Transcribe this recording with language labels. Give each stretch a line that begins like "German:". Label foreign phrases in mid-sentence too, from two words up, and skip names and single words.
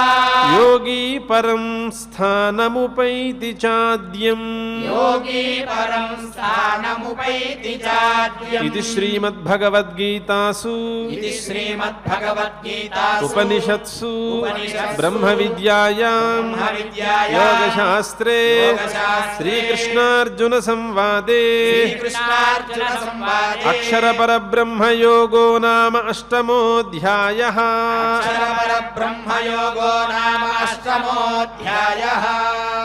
Sanskrit: యోగి పరం స్థానముపైతి చాద్యం యోగి పరం స్థానముపైతి చాద్యం ఇది శ్రీమద్భగవద్గీతాసు ఇది శ్రీమద్భగవద్గీతాసు ఉపనిషత్సు ఉపనిషత్సు బ్రహ్మ విద్యాయాం బ్రహ్మవిద్యాయాం యోగశాస్త్రే యోగశాస్త్రే శ్రీకృష్ణార్జున సంవాదే శ్రీకృష్ణార్జున సంవాదే అక్షరపరబ్రహ్మయోగో నామ అష్టమోऽధ్యాయః అక్షరపరబ్రహ్మయోగో నామ అష్టమోऽధ్యాయః